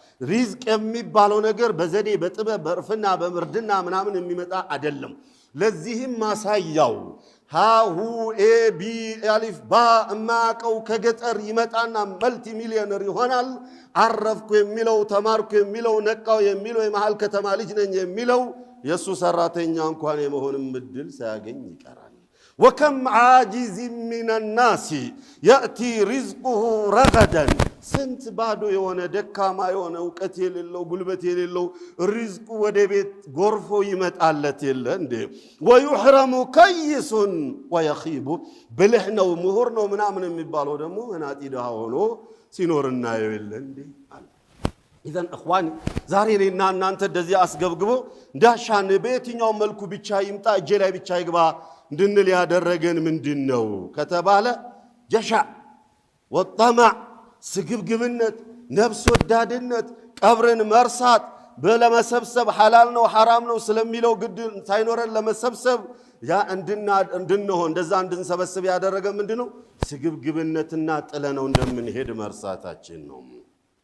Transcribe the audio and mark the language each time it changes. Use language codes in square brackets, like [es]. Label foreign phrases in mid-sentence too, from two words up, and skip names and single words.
[am] ሪዝቅ የሚባለው ነገር በዘዴ በጥበብ በእርፍና በምርድና ምናምን የሚመጣ አይደለም ለዚህም ማሳያው ሃሁ ኤቢ አሊፍ ባ ማቀው ከገጠር ይመጣና መልቲ ሚሊዮነር ይሆናል አረፍኩ የሚለው ተማርኩ የሚለው ነቃው የሚለው የመሃል ከተማ ልጅ ነኝ የሚለው የሱ ሰራተኛ እንኳን የመሆንም እድል ሳያገኝ ይቀራል [ar] وكم عاجز من الناس ياتي رزقه رغدا سنت [am] ባዶ የሆነ ደካማ የሆነ ዕውቀት የሌለው ጉልበት የሌለው ሪዝቁ ወደ ቤት ጎርፎ ይመጣለት የለ እንዴ [ar] ويحرم كيس ويخيب [am] ብልህ ነው ምሁር ነው ምናምን የሚባለው ደግሞ መናጢ ደሃ ሆኖ ሲኖርና የለ እንዴ [ar] إذن اخواني [am] ዛሬ ለና እናንተ እንደዚህ አስገብግቦ እንዳሻን በየትኛው መልኩ ብቻ ይምጣ እጄ ላይ ብቻ ይግባ እንድንል ያደረገን ምንድነው ከተባለ [ar] جشع وطمع [am] ስግብግብነት ነፍስ ወዳድነት ቀብርን መርሳት በለመሰብሰብ ሐላል ነው ሐራም ነው ስለሚለው ግድ ሳይኖረን ለመሰብሰብ ያ እንድንሆን እንደዛ እንድንሰበስብ ያደረገ ምንድነው ስግብግብነትና ጥለነው እንደምንሄድ መርሳታችን ነው